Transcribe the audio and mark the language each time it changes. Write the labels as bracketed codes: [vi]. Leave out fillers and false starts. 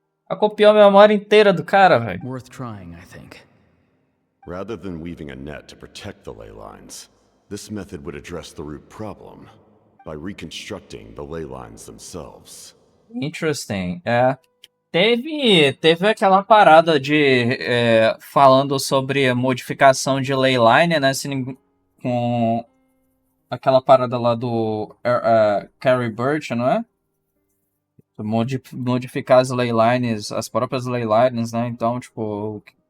[pt] Ela copiou a memória inteira do cara, velho. [en] Worth trying, I think. Rather than weaving a net to protect the ley lines, this method would address the root problem by reconstructing the ley lines themselves. Interesting. [pt] Teve aquela parada de falando sobre modificação de leyline, né? Com aquela parada lá do Carrie Birch, não é? Modificar as leylines, as próprias leylines, né? Então, tipo...